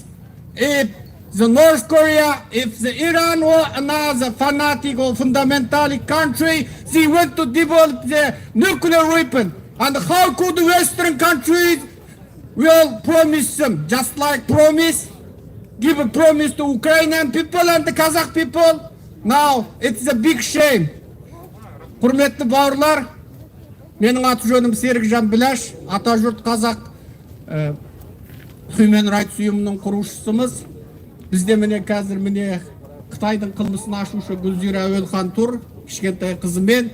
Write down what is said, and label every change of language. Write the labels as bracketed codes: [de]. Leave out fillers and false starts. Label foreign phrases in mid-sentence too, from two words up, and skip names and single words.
[en] If the North Korea, if the Iran or another fanatic or fundamentalist country, they want to develop their nuclear weapon. And how could the Western countries will promise them, just like promise, give a promise to Ukrainian people and the Kazakh people? Now, it's a big shame. [kk] Құрметті бауырлар, менің аты жөнім Серікжан Біляш, Атажұрт Қазақ Human Rights ұйымының құрушысымыз. Бізде міне қазір Қытайдың қылмысын ашушы Гүлзира Әуелхан тұр, кішкентай қызымен.